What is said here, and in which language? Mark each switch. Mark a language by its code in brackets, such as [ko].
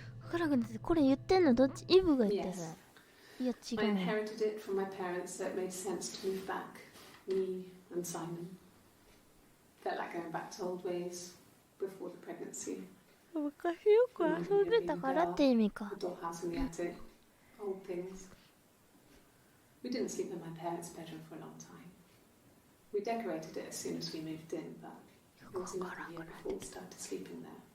[ja] 分からなくなってこれ言ってんのどっちイブが言ってさ [en] Yes. [ja] いや違 [en] I [ja] う [en] inherited it from my parents, so it made sense to move back. Me and Simon. Felt like going back to old ways before the pregnancy. [ja] 昔よく遊んでたからって意味か [en] A dollhouse in the attic, old things. We didn't sleep in my parents' bedroom for a long time. We decorated it as soon as we moved in, but it was another year before we started sleeping there.